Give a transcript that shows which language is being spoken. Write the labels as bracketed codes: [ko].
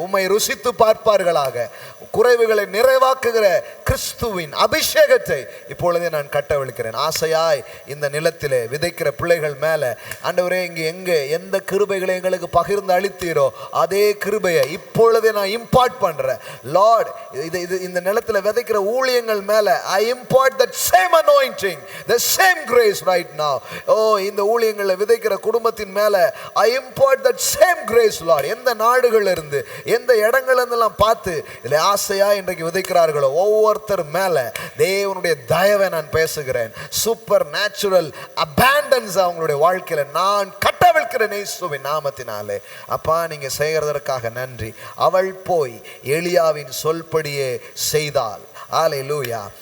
[ta] உம்மை ருசித்து பார்ப்பார்களாக. குறைவுகளை நிறைவாக்குகிற கிறிஸ்துவின் அபிஷேகத்தை இப்பொழுதே நான் கட்டவிழ்க்கிறேன். ஆசையாய் இந்த நிலத்திலே விதைக்கிற பிள்ளைகள் மேலே ஆண்டவரே எங்கே எந்த கிருபைகளை எங்களுக்கு பகிர்ந்து அளித்தீரோ அதே கிருபையை இப்பொழுதே நான் இம்பார்ட் பண்ணுறேன். [en] lord, [ta] இது இந்த நிலத்தில் விதைக்கிற ஊழியங்கள் மேலே [en] I impart that same anointing, the same grace right now. [ta] இந்த ஊழியங்களில் விதைக்கிற குடும்பத்தின் மேலே [en] I impart that same grace, Lord. [ta] எந்த நாடுகள் இருந்து எந்த இடங்கள் இருந்தெல்லாம் பார்த்து இதில் ஆசையா இன்றைக்கு விதைக்கிறார்களோ ஒவ்வொருத்தர் மேலே தேவனுடைய தயவை நான் பேசுகிறேன். [en] supernatural abundance [ta] அவங்களுடைய வாழ்க்கையில் நான் கட்டவிழ்க்கிறேன் இயேசுவின் நாமத்தினாலே. அப்பா, நீங்க செய்கிறதற்காக நன்றி. அவள் போய் எலியாவின் சொல்படியே செய்தாள். ஹல்லேலூயா.